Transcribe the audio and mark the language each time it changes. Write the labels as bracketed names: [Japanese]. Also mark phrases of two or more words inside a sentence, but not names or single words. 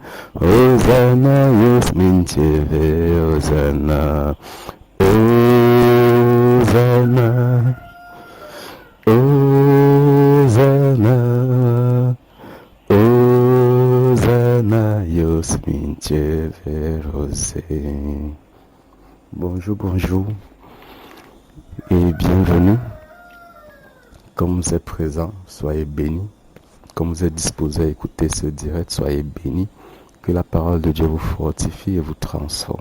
[French] Hosanna, Yos mincheve, Hosanna. Hosanna, Hosanna, Hosanna, Yosmincheverose. Bonjour, bonjour et bienvenue. Comme vous êtes présents, soyez bénis. Comme vous êtes disposés à écouter ce direct, soyez bénis. Que la parole de Dieu vous fortifie et vous transforme.